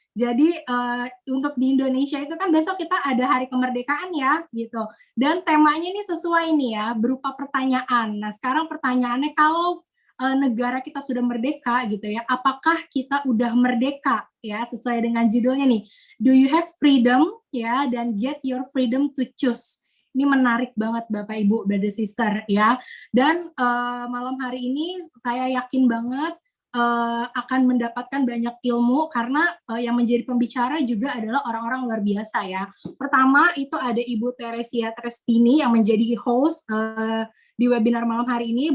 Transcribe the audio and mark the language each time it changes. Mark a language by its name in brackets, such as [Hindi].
[Indonesian] Jadi untuk di Indonesia itu kan besok kita ada hari kemerdekaan ya gitu. Dan temanya ini sesuai nih ya, berupa pertanyaan. Nah, sekarang pertanyaannya, kalau negara kita sudah merdeka gitu ya, apakah kita udah merdeka ya, sesuai dengan judulnya nih. [English] Do you have freedom [Indonesian] ya, dan [English] get your freedom to choose. [Indonesian] Ini menarik banget Bapak Ibu Brother Sister ya. Dan malam hari ini saya yakin banget akan mendapatkan banyak ilmu, karena yang menjadi pembicara juga adalah orang-orang luar biasa ya. Pertama itu ada Ibu Teresia Trestini yang menjadi host di webinar malam hari ini.